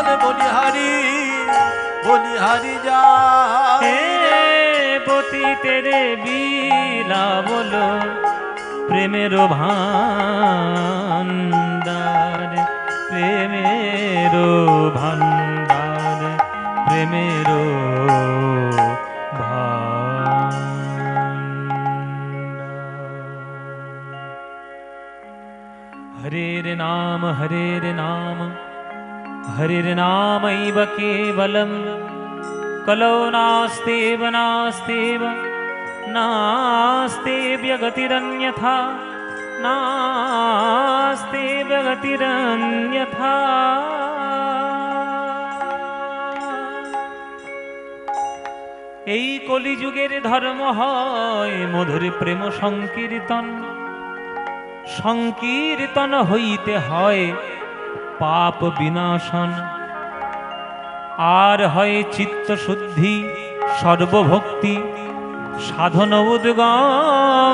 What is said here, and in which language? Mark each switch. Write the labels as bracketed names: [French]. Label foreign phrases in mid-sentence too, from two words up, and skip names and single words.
[Bangla] বলিহারি যা হে পতিতের বিলা বলো প্রেমের ভান্ডার, প্রেমের ভান্ডার, প্রেমের [Sanskrit] हरेर नाम हरेर नामैव केवलं कलौ नास्तेव नास्तेव नास्तेव्य गतिरन्यथा नास्तेव्य गतिरन्यथा। [Bangla] এই কলিযুগের ধর্ম হয় মধুর প্রেম সংকীর্তন, সংকীর্তন হইতে হয় পাপ বিনাশন, আর হয় চিত্ত শুদ্ধি সর্বভক্তি সাধন উদ্গম।